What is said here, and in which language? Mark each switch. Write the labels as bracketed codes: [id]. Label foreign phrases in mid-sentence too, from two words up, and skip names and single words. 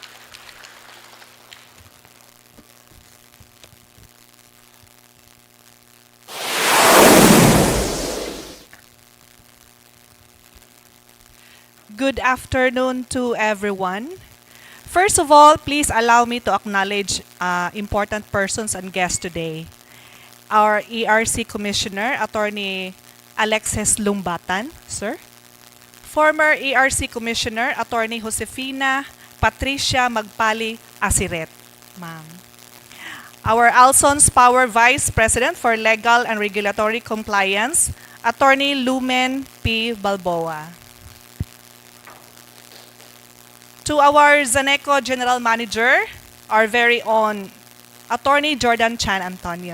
[en] Good afternoon to everyone. First of all, please allow me to acknowledge important persons and guests today. Our ERC Commissioner, Attorney Alexis Lumbatan, sir. Former ERC Commissioner, Attorney Josefina Patricia Magpali Asiret, ma'am. Our Alson's Power Vice President for Legal and Regulatory Compliance, Attorney Lumen P. Balboa. To our ZANECO General Manager, our very own Attorney Jordan Chan Antonio.